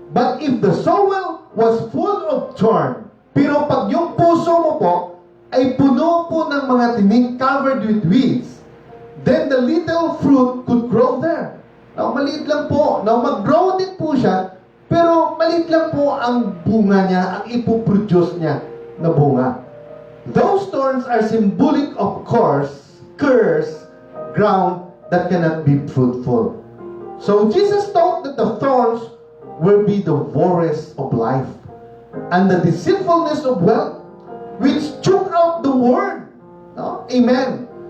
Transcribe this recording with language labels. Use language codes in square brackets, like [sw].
[en] But if the soil was full of thorn, [tl] pero pag yung puso mo po ay puno po ng mga tinik [en] covered with weeds, then the little fruit could grow there. [tl] No, maliit lang po. No, mag-grow din po siya, pero maliit lang po ang bunga niya, ang ipoproduce niya na bunga. [en] Those thorns are symbolic of cursed ground that cannot be fruitful. So Jesus taught that the thorns will be the worries of life and the deceitfulness of wealth, which choke out the word. No? Amen.